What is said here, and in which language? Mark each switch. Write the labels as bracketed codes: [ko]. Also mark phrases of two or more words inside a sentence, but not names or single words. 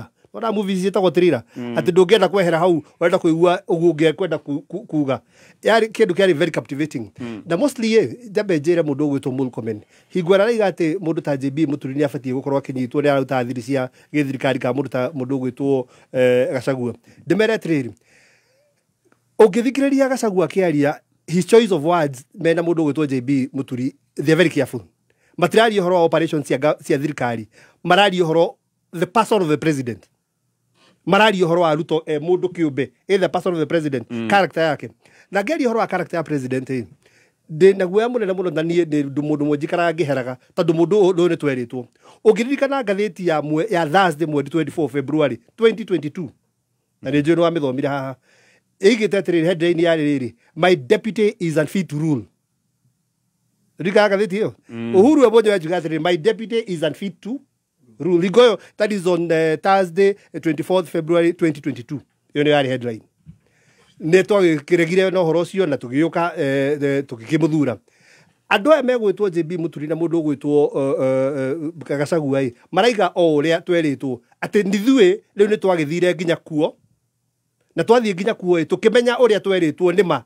[ki] Ona movies ciĩtagwo thriller atĩ ndũngĩenda kwehera hau wenda kũigua ũguo ũngĩkwenda kuga yarĩ kĩndũ kĩarĩ [en] very captivating [ki] na mostly jambe njĩre mũndũ ũgwĩtwo Murkomen hingo araiga atĩ mũndũ ta JB Mũturi nĩ abatiĩ gũkorwo akĩnyitwo nĩ aruta thiri cia gĩthirikari ka mũndũ ta mũndũ ũgwĩtwo Gachagua. Ndĩmere atĩrĩrĩ ũngĩthikĩrĩria Gachagua akĩaria [en] his choice of words [ki] mena mũndũ ũgwĩtwo JB Mũturi [en] they are very careful. [ki] Matiraria ũhoro wa operations cia thirikari mararia ũhoro [en] the person of the president. [ki] Mararia ũhoro wa Ruto mũndũ kĩũmbe [en] the person of the president [ki] character yake na ngĩaria ũhoro wa character ya president ndĩ na guoya mũnene mũno na niĩ ndĩ mũndũ mwe njikaraga ngĩheraga tondũ mũndũ ũyũ nĩ twerĩtwo. Ũngĩririkana ngathĩti ya Thursday 24 February 2022 na nĩ njũĩ nĩ wamĩthomire haha ĩigĩte atĩrĩrĩ headline yarĩ rĩrĩ [en] my deputy is unfit to rule. [ki] Rika ngathĩti ĩyo Uhuru Ebonyo yajuga atĩrĩrĩ [en] my deputy is unfit to rule. Ligoyo, that is on Thursday 24th February 2022. [ki] Iyo nĩ yarĩ headline. Nĩ twagĩkĩregire na ũhoro ũcio na tũgĩũka tũgĩkĩmũthura. Andũ aya megwĩtwo JB Mũturi na mũndũ ũgwĩtwo Gachagua maraiga o ũrĩa twerĩtwo atĩ nithuĩ rĩu nĩ twagĩthire nginya kuo na twathiĩ nginya kuo tũkĩmenya ũrĩa twerĩtwo nĩ ma.